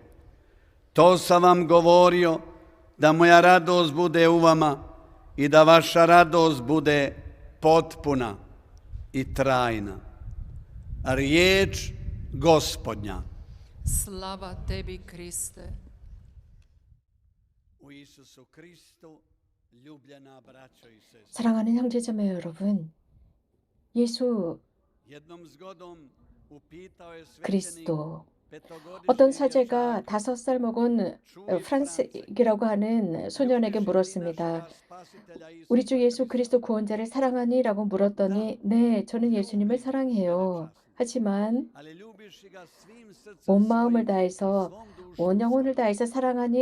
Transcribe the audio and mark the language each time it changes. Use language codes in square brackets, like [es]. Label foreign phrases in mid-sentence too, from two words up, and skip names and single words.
[hr] To sam vam govorio, da moja radost bude u vama i da vaša radost bude potpuna i trajna. Riječ Gospodnja. Slava tebi, Kriste. U Isusu Kristu, ljubljena braćo i sestre. [ko] 사랑하는 형제자매 여러분, 예수 [hr] Jednom zgodom upitao je svećenik [ko] 그리스도. [hr] petogodišnjeg [ko] 어떤 사제가 [hr] dječaka, [ko] 5살 먹은 프란스이라고 하는 소년에게 물었습니다. 우리 주 예수 그리스도 구원자를 사랑하니? 라고 물었더니 네, 저는 예수님을 사랑해요. 하지만 온 마음을 다해서, 온 영혼을 다해서 사랑하니?